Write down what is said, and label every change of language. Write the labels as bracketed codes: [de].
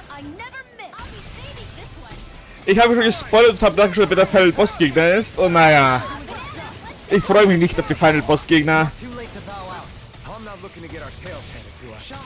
[en] I never miss. I'll be saving this one. [de] Ich habe schon gespoilert und habe dann schon, wer der Final Bossgegner ist. Und naja. Ich freue mich nicht auf die Final Bossgegner. [en] Too late to bow out. I'm not looking to get our tails handed to us.